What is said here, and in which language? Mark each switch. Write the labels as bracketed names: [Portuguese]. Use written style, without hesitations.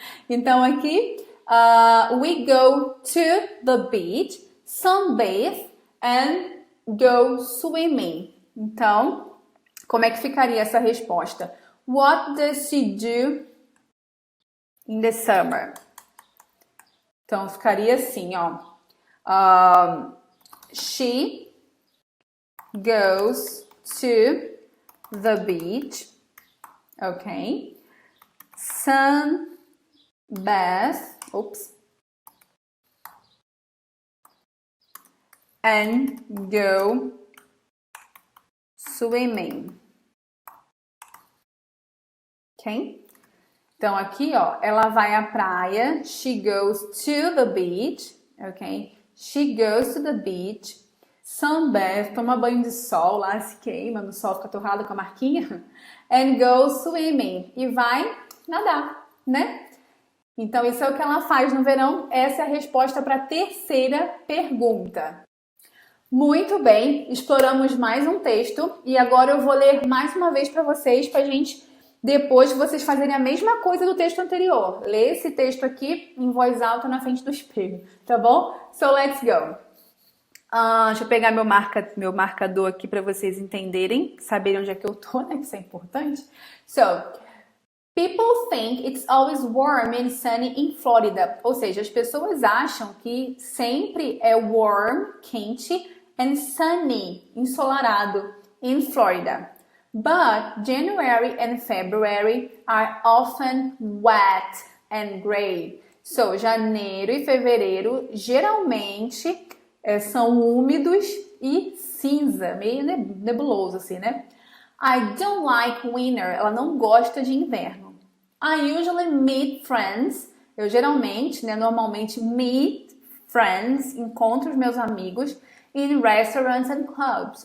[Portuguese] Então aqui, [English] we go to the beach, sunbathe and go swimming. [Portuguese] Então, como é que ficaria essa resposta? [English] What does she do in the summer? [Portuguese] Então ficaria assim, ó. [English] She goes to the beach, okay? Sunbath, and go swimming, ok? [Portuguese] Então aqui, ó, ela vai à praia. [English] She goes to the beach, ok? She goes to the beach, sunbath, [Portuguese] toma banho de sol lá, se queima no sol, fica torrado com a marquinha, [English] and go swimming, [Portuguese] e vai nadar, né? Então isso é o que ela faz no verão. Essa é a resposta para a terceira pergunta. Muito bem, exploramos mais um texto e agora eu vou ler mais uma vez para vocês, para a gente depois vocês fazerem a mesma coisa do texto anterior. Lê esse texto aqui em voz alta na frente do espelho, tá bom? [English] So let's go. [Portuguese] Deixa eu pegar meu marcador aqui para vocês entenderem, saberem onde é que eu tô, né? Que isso é importante. [English] So, people think it's always warm and sunny in Florida. [Portuguese] Ou seja, as pessoas acham que sempre é warm, quente, and sunny, ensolarado, in Florida. [English] But January and February are often wet and gray. [Portuguese] So, janeiro e fevereiro geralmente são úmidos e cinza, meio nebuloso assim, né? [English] I don't like winter. [Portuguese] Ela não gosta de inverno. [English] I usually meet friends. [Portuguese] Eu geralmente, normalmente [English] meet friends, [Portuguese] encontro os meus amigos [English] in restaurants and clubs.